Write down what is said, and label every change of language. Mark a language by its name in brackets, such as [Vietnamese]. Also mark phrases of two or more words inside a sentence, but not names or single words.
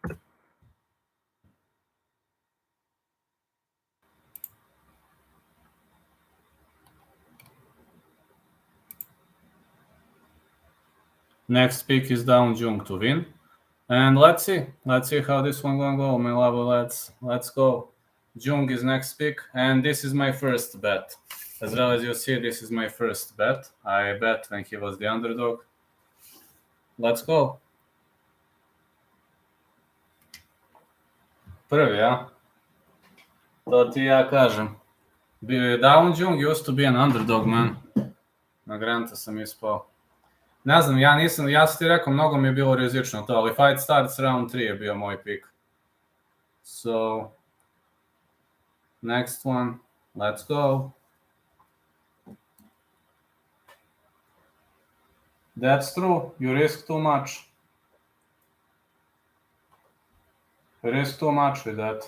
[English] Next pick is Un Jung to win. And let's see how this one gonna go, my love. Let's go. Jung is next pick, and this is my first bet. As well as you see, this is my first bet. I bet when he was the underdog. Let's go. [Serbian] Prvi, ja? To ti ja kažem. [English] Un Jung used to be an underdog, man. [Serbian] Na Granta sam ispao. Ne znam, ja sam ti rekao, mnogo mi je bilo rizično to, ali Fight Starts round 3 je bio moj pick. [English] So, next one, let's go. That's true, you risk too much. You risk too much with that.